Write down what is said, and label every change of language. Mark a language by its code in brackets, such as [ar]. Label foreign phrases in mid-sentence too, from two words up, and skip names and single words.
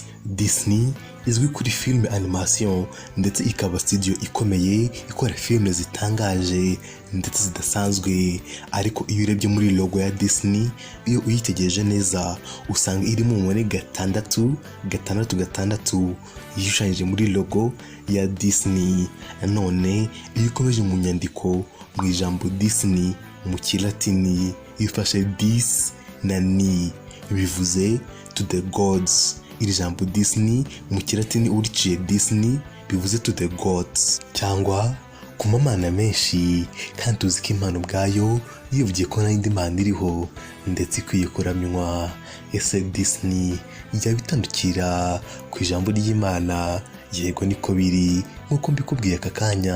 [rw] Disney izwi kuri filime animation ndetse ikaba studio ikomeye ikora filime zitangaje ndetse zidasanzwe, ariko iyo urebye muri logo ya Disney iyo uyitegereje neza usanga irimo umubare 6 6 6 yishushanyije muri logo ya Disney. None iyo ukomeje mu nyandiko mu ijambo Disney mu kilatini ifashe dis na ni bivuze [en] to the gods. [rw] Iri jambo Disney mu kilatini uriciye Disney bivuze [en] to the gods [rw] cyangwa ku mamana menshi, kandi tuzi ko Imana ubwayo yivugiye ko nta yindi Mana iriho ndetse ikwiye kuramywa. Ese Disney yaba itandukira ku ijambo ry'Imana? Yego niko biri nk'uko mbikubwiye aka kanya.